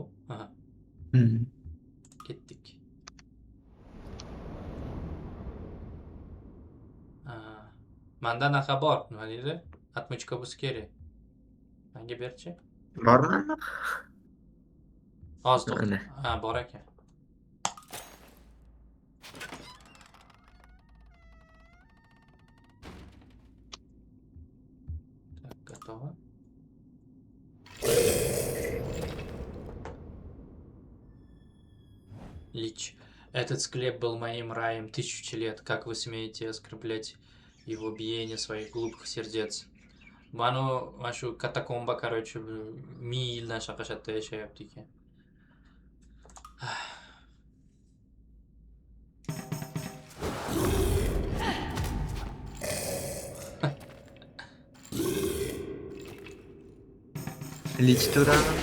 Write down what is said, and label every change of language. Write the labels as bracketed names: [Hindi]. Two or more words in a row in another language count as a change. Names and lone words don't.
[Uzbek] Aha, ketdik. Manda anaqa bor, nima deydi? Atmochka bo'lsa kerak. Menga berchi. Bormi? Hozir to'xta. Mana. Ha, bor ekan. [Russian] Так, готово. Лич. Этот склеп был моим раем тысячи лет. Как вы смеете оскорблять его биение своих глупых сердец? [Uzbek] Manu mana shu katakomba, короче, 1000 yildan shaqashatda yashayapti ekan. Lich turamizmi?